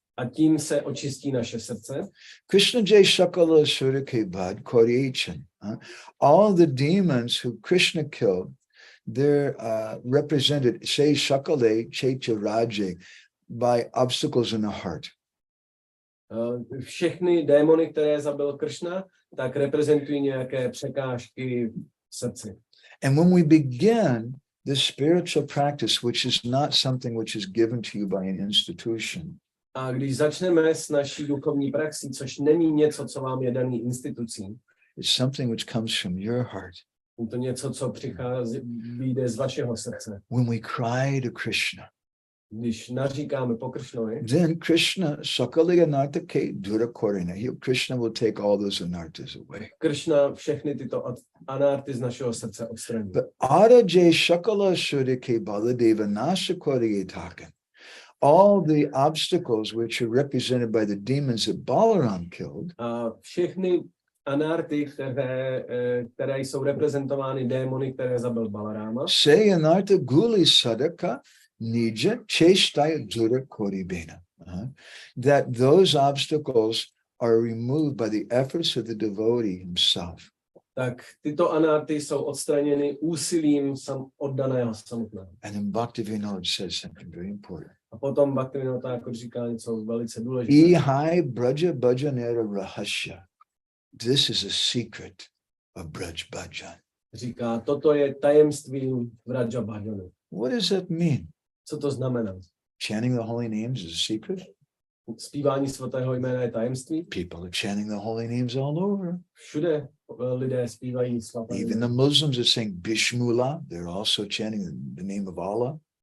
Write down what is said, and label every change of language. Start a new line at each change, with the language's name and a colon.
Czech: A tím se očistí naše srdce.
Bangla: Krishna jai shakala surake bad koryachan.
English: All the demons who Krishna killed, they're represented, say
Bangla: shakale checha raje,
English: by obstacles in the heart.
Czech: Všechny démony, které zabil Kršna, tak reprezentují nějaké překážky v srdci.
English: And when we begin this spiritual practice, which is not something which is given to you by an institution,
Czech: A když začneme s naší duchovní praxí, což není něco, co vám je daný institucí,
English: it's something which comes from your heart.
Czech: je to něco, co přichází, vyjde z vašeho srdce.
English: When we cry to Krishna,
Czech: Když naříkáme po Kršnovi,
English: then Krishna,
Bangla: Sakali Anartha Ke Durakorina,
English: Krishna will take all those anarthas away.
Czech: Kršna všechny tyto anarty z našeho srdce odstraní.
English: But
Bangla: Arajay Shakala Surike Baladeva Nashakori Takan,
English: all the obstacles which are represented by the demons that Balaram killed,
Czech: A všechny anarty, které jsou reprezentovány démony, které zabil Balaráma,
Bangla: say Anartha Guli Sadaka Nija Cheshtaya Dura Koribena.
English: That those obstacles are removed by the efforts of the devotee himself.
Czech: tak tyto anarty jsou odstraněny úsilím oddaného samotného.
English: And then Bhaktivinoda says something very important.
Czech: A potom Bhaktivinoda Thakur říká něco velice důležité.
Bangla: Ihai Braja Bhajanera Rahasya.
English: This is a secret of Braj Bhajan.
Czech: Říká, toto je tajemstvím Vraja Bhajanu.
English: What does that mean?
Czech: Co to znamená?
English: Chanting the holy names is a secret?
Czech: Zpívání svatého jména je tajemství.
English: People are chanting the holy names all over.
Czech: Všude lidé zpívají svaté
English: Even
Czech: jméno.
English: the Muslims are saying Bishmullah. They're also chanting the name of Allah.